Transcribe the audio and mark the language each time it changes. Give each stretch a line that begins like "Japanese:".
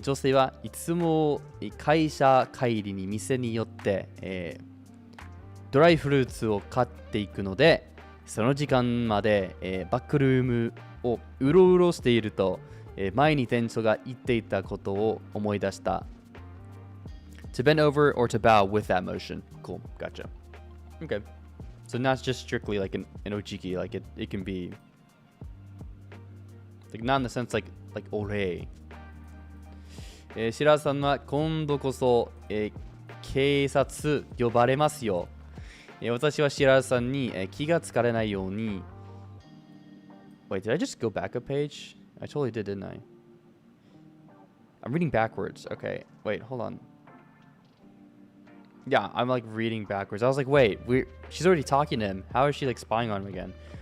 Japanese: 女性はいつも会社帰りに店に寄って、ドライフルーツを買っていくので、その時間まで、バックルームをうろうろしていると、前に店長が言っていたことを思い出した。
English: To bend over or to bow with that motion. Cool, gotcha. Okay. So not just strictly like an ojiki, like it can be like not in the sense like ore.
Japanese: 白さんは今度こそ、警察呼ばれますよ。私は白さんに、気がつかれないように。
English: Wait, did I just go back a page? I totally did, didn't I? I'm reading backwards. Okay, wait, hold on. Yeah, I'm like reading backwards. I was like, wait, she's already talking to him. How is she like spying on him again?